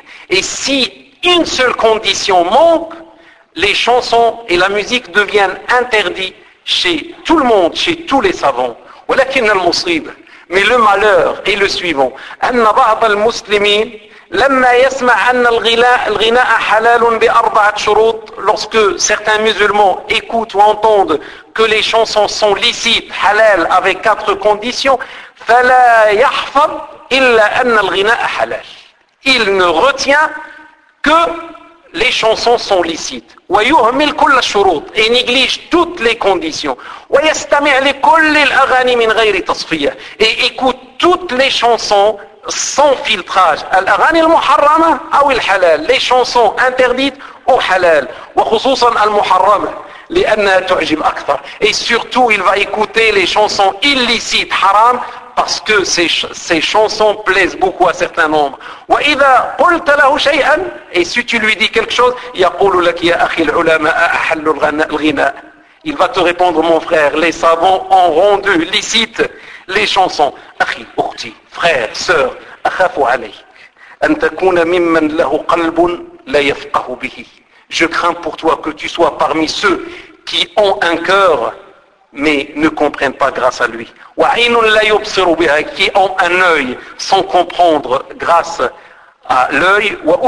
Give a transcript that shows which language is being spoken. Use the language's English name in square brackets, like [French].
[French] Et si une seule condition manque, les chansons et la musique deviennent interdits chez tout le monde, chez tous les savants. [Arabic] ولكن المصيبة, [French] mais le malheur est le suivant, [Arabic] أن بعض المسلمين لما يسمع أن الغناء حلال بأربعة شروط. [French] Lorsque certains musulmans écoutent ou entendent que les chansons sont licites, halal, avec quatre conditions, [Arabic] فلا يحفظ إلا أن الغناء حلال. [French] Il ne retient que les chansons sont licites. [Arabic] ويهمل كل الشروط. [French] Et néglige toutes les conditions. [Arabic] ويستمع لكل الأغاني من غير تصفية. [French] Et écoute toutes les chansons sans filtrage. [Arabic] الأغاني المحرمة أو الحلال. [French] Les chansons interdites ou halal. [Arabic] وخصوصا المحرمة. لأنها تعجب أكثر. [French] Et surtout, il va écouter les chansons illicites, haram, parce que ces chansons plaisent beaucoup à certains nombres. [Arabic] وإذا قلت له شيئا, [French] et si tu lui dis quelque chose, [Arabic] يقول لك يا أخي العلماء أحلوا الغناء. [French] Il va te répondre, mon frère, les savants ont rendu licite les chansons. [Arabic] أخي, أختي, [French] frère, sœur, [Arabic] أخاف عليك أن تكون ممن له قلب لا يفقه به. [French] Je crains pour toi que tu sois parmi ceux qui ont un cœur, mais ne comprennent pas grâce à lui. Qui ont un œil sans comprendre grâce à l'œil.